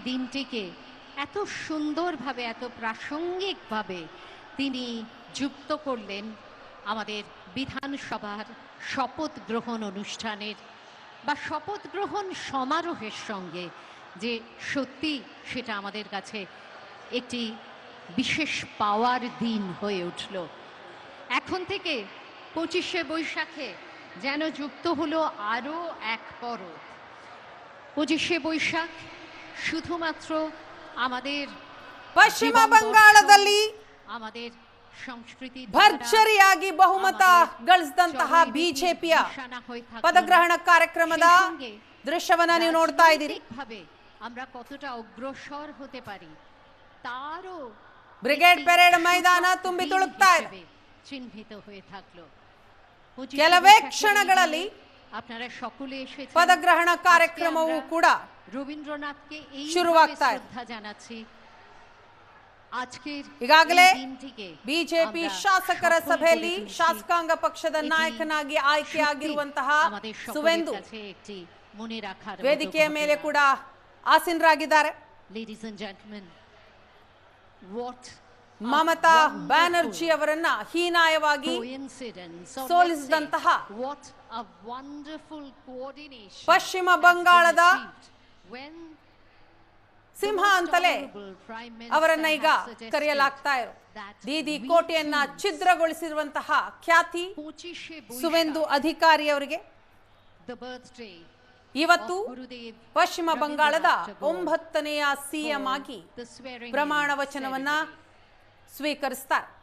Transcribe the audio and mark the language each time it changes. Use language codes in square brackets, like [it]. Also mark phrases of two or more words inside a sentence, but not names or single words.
[bn] দিনটিকে এত সুন্দরভাবে এত প্রাসঙ্গিকভাবে তিনি যুক্ত করলেন আমাদের বিধানসভার শপথ গ্রহণ অনুষ্ঠানের বা শপথ গ্রহণ সমারোহের সঙ্গে, যে সত্যি সেটা আমাদের কাছে একটি বিশেষ পাওয়ার দিন হয়ে উঠল। এখন থেকে 25শে বৈশাখে যেন যুক্ত হলো আরও এক পরব। 25শে বৈশাখ শুধুমাত্র আমাদের [kn] ಪಶ್ಚಿಮ ಬಂಗಾಳದಲ್ಲಿ [bn] আমাদের ಸಂಸ್ಕೃತಿ [kn] ಭರ್ಜರಿಯಾಗಿ ಬಹುಮತ ಗಳಿಸಿದಂತಹ ಬಿಜೆಪಿಯ ಪದಗ್ರಹಣ ಕಾರ್ಯಕ್ರಮದ ದೃಶ್ಯವನ್ನ ನೀವು ನೋಡ್ತಾ ಇದ್ದೀರಿ. [bn] আমরা কতটা অগ্রসর হতে পারি তারও [kn] ಬ್ರಿಗೇಡ್ ಪೆರೇಡ್ ಮೈದಾನ ತುಂಬಿ ತುಳುಕ್ತಾ ಇದೆ. [bn] ಚಿಹ್ನಿತ হয়ে থাকলো। [kn] ಕೆಲವೇ ಕ್ಷಣಗಳಲ್ಲಿ [bn] আপনারা সকলে এসেছেন। [kn] ಪದಗ್ರಹಣ ಕಾರ್ಯಕ್ರಮವೂ ಕೂಡ [bn] রবীন্দ্রনাথকে এই [kn] ಶುರುವಾಗ್ತಾ ಇದೆ. [bn] শ্রদ্ধা জানাচ্ছি। আজকের [kn] ಈಗಾಗಲೇ ಬಿಜೆಪಿ ಶಾಸಕರ ಸಭೆಯಲ್ಲಿ ಶಾಸಕಾಂಗ ಪಕ್ಷದ ನಾಯಕನಾಗಿ ಆಯ್ಕೆಯಾಗಿರುವಂತಹ ಸುವೆಂದು ವೇದಿಕೆಯ ಮೇಲೆ ಕೂಡ ಆಸೀನರಾಗಿದ್ದಾರೆ. [en] Ladies and gentlemen, what [kn] ಮಮತಾ ಬ್ಯಾನರ್ಜಿ ಅವರನ್ನ ಹೀನಾಯವಾಗಿ ಸೋಲಿಸಿದಂತಹ ಪಶ್ಚಿಮ ಬಂಗಾಳದ ಸಿಂಹ ಅಂತಲೇ ಅವರನ್ನ ಈಗ ಕರೆಯಲಾಗ್ತಾ ಇರೋ ದೀದಿ ಕೋಟೆಯನ್ನ ಛಿದ್ರಗೊಳಿಸಿರುವಂತಹ ಖ್ಯಾತಿ ಸುವೆಂದು ಅಧಿಕಾರಿ ಅವರಿಗೆ ಇವತ್ತು ಪಶ್ಚಿಮ ಬಂಗಾಳದ 9ನೆಯ ಸಿಎಂ ಆಗಿ ಪ್ರಮಾಣ ವಚನವನ್ನ ಸ್ವೀಕರಿಸ್ತಾರೆ.